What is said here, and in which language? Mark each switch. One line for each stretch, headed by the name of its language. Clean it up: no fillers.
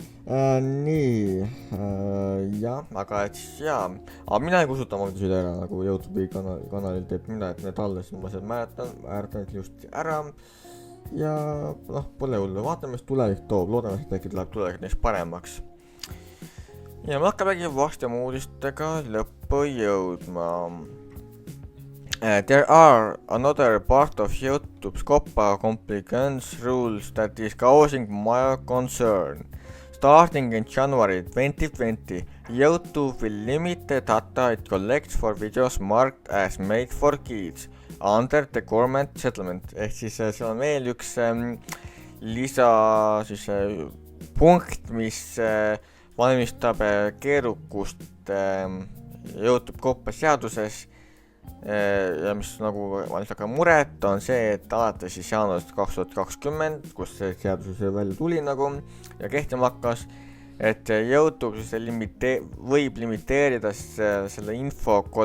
Estonian: Nii, jah, aga et siis jaa, aga mina ei kustuta oma videosid ära nagu YouTube'i kanalil teeb mina, et need alles ma seal määretan just ära ja pole hullu, vaatame, mis tulevik toob, loodame, et äkki tuleb tulevik neist paremaks. Ja me hakkabegi varsti oma uudistega lõppu jõudma.
English: There are another part of YouTube's COPPA compliance rules that is causing my concern. Starting in January 2020, YouTube will limit the data it collects for videos marked as made for kids under the government settlement.
Estonian: Ehk siis see on veel üks lisa siis, punkt, mis valmistab keerukust YouTube COPPA seaduses ja mis nagu valmistab ka muret, on see, et alates siis jaanuarist 2020, kus see seadus välja tuli nagu ja kehtima hakkas, et YouTube siis võib limiteerida selle info